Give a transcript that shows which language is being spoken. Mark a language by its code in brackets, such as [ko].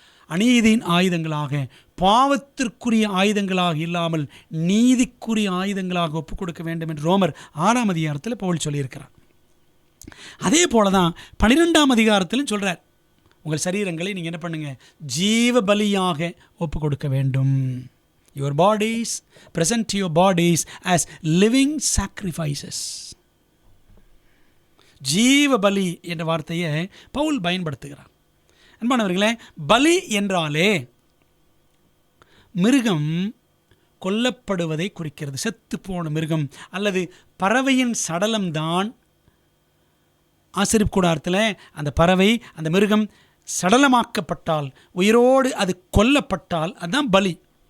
[ta] அநீதியின் ஆயுதங்களாக, பாவத்திற்குரிய ஆயுதங்களாக இல்லாமல் நீதிக்குரிய ஆயுதங்களாக ஒப்பு கொடுக்க வேண்டும் என்று ரோமர் 6ஆம் அதிகாரத்தில் பவுல் சொல்லியிருக்கிறார். அதே போல தான் 12ஆம் அதிகாரத்திலும் சொல்கிறார். உங்கள் சரீரங்களை நீங்கள் என்ன பண்ணுங்க, ஜீவ பலியாக ஒப்பு கொடுக்க வேண்டும். [en] Your bodies, present your bodies as living sacrifices. [ta] ஜீவ பலி என்ற வார்த்தையை பவுல் பயன்படுத்துகிறார். அன்பானவர்களே, பலி என்றாலே மிருகம் கொல்லப்படுவதை குறிக்கிறது. செத்து போன மிருகம் அல்லது பறவையின் சடலம்தான் ஆசரிப்பு கூடாரத்தில் அந்த பறவை, அந்த மிருகம் சடலமாக்கப்பட்டால், உயிரோடு அது கொல்லப்பட்டால் அதுதான் பலி.